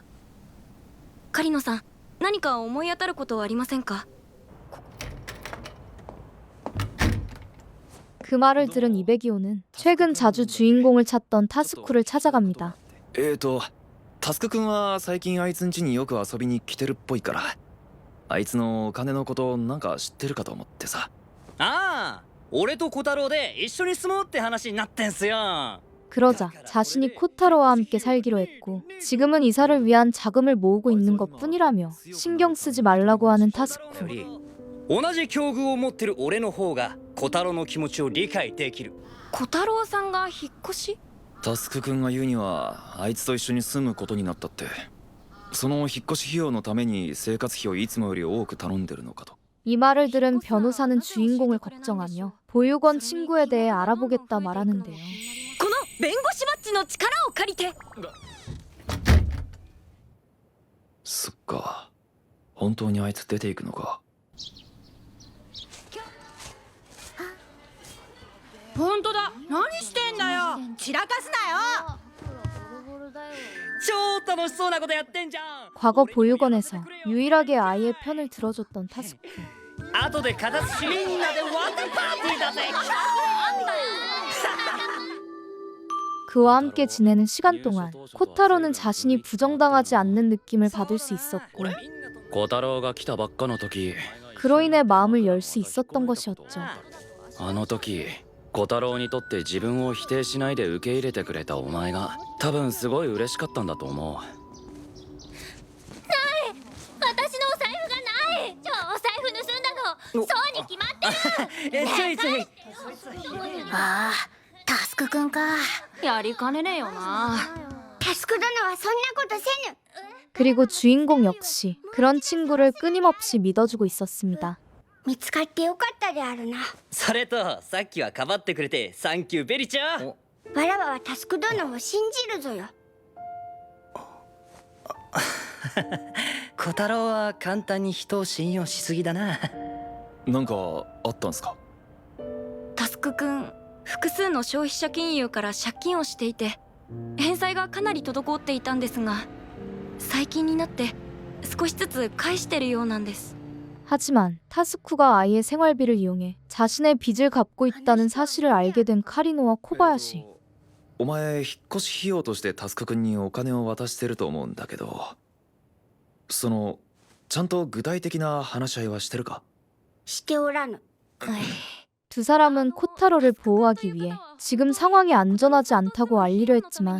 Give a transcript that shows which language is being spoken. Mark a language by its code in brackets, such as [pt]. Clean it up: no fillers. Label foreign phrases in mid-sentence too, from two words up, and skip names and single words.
[ja] 狩野さん、何か思い当たることはありませんか？ [ko] 그 말을 들은 이베기오는 최근 자주 주인공을 찾던 타스쿠를 찾아갑니다. [ja] タスク君は最近あいつん家によく遊びに来てるっぽいから、あいつのお金のことなんか知ってるかと思ってさ。ああ、俺と小太郎で一緒に住もうって話になってんすよ。 [ko] 그러자 자신이 코타로와 함께 살기로 했고 지금은 이사를 위한 자금을 모으고 있는 것뿐이라며 신경 쓰지 말라고 하는 타스쿠. [ja] 同じ境遇を持ってる俺の方が小太郎の気持ちを理解できる。小太郎さんが引っ越し？タスク君が言うにはあいつと一緒に住むことになったって。その引っ越し費用のために生活費をいつもより多く頼んでるのかと。 [ko] 이 말을 들은 변호사는 주인공을 걱정하며 보육원 친구에 대해 알아보겠다 말하는데요. [ja] この弁護士バッジの力を借りて。そっか、本当にあいつ出ていくのか。本当だ。何してんだよ。散らかすなよ。超楽しそうなことやってんじゃん。 [ko] 과거 보육원에서 유일하게 아이의 편을 들어줬던 타스쿠. [ja] 後で片付しみんなでワンダーパーティーだぜ。 [ko] 그와 함께 지내는 시간 동안 코타로는 자신이 부정당하지 않는 느낌을 받을 수 있었고 [ja] 小太郎が来たばっかの時、 [ko] 그로 인해 마음을 열 수 있었던 것이었죠. [ja] あの時小太郎にとって自分を否定しないで受け入れてくれたお前が多分すごい嬉しかったんだと思う。私のお財布がない。お財布盗んだの。そうに決まってる。ちょいちょい。ああ、タスクくんか。やりかねねえよな。タスク殿はそんなことせぬ。 [ko] 그리고 주인공 역시 그런 친구를 끊임없이 믿어주고 있었습니다. [ja] 見つかってよかったであるな。それとさっきはかばってくれて [en] thank you very [ja] ちゃん。わらわはタスク殿を信じるぞよ。小太郎は簡単に人を信用しすぎだな。なんかあったんすか？タスクくん、複数の消費者金融から借金をしていて、返済がかなり滞っていたんですが、最近になって少しずつ返してるようなんです。 [ko] 하지만 타스쿠가 아이의 생활비를 이용해 자신의 빚을 갚고 있다는 사실을 알게 된 카리노와 코바야시. [ja] お前引っ越し費用としてタスク君にお金を渡してると思うんだけど、そのちゃんと具体的な話し合いはしてるか？しておらぬ。 [ko] 두 사람은 코타로를 보호하기 위해 지금 상황이 안전하지 않다고 알리려 했지만